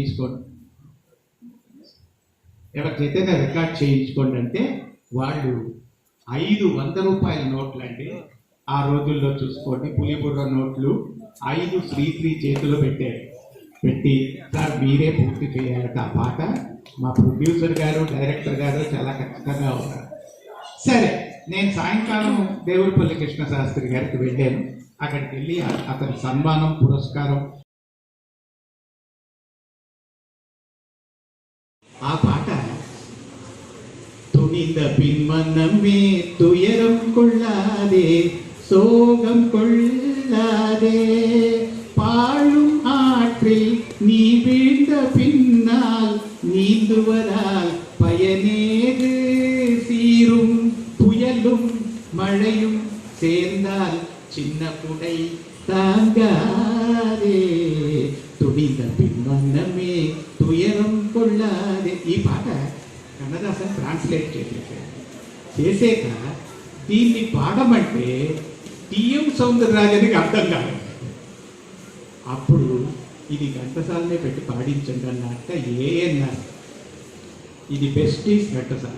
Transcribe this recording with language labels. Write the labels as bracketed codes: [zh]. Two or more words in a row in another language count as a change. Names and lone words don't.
[te] చేయించుకోండి అంటే వాళ్ళు 500 రూపాయల నోట్లు అండి ఆ రోజుల్లో చూసుకోండి, పులిబుర్ర నోట్లు 5 శ్రీశ్రీ చేతిలో పెట్టి సార్ మీరే పూర్తి చేయాలట ఆ పాట, మా ప్రొడ్యూసర్ గారు డైరెక్టర్ గారు చాలా ఖచ్చితంగా ఉన్నారు. సరే నేను సాయంకాలం దేవులపల్లి కృష్ణ శాస్త్రి గారికి వెళ్ళాను. అక్కడికి వెళ్ళి అతని సన్మానం పురస్కారం, ఆ పాట துணிந்த [ta] பின் மனமே துயரம் கொள்ளாதே சோகம் கொள்ளாதே பாழும் ஆற்றில் நீ வீழ்ந்த பின்னால் நீந்துவதால் பயனேது சீரும் புயலும் மழையும் சேர்ந்தால் சின்ன குடை தாங்காதே துணிந்த பின்மனமே துயரம் கொள்ளாதே. [te] ఈ పాట కన్నదాసన్ ట్రాన్స్లేట్ చేసాక దీన్ని పాడమంటే టిఎం సౌందరరాజన్కి అర్థం కాదు. అప్పుడు ఇది ఘంటసాలనే పెట్టి పాడించండి అన్నట్ట ఏఎన్ఆర్ ఇది [en] best is [te] ఘంటసాల.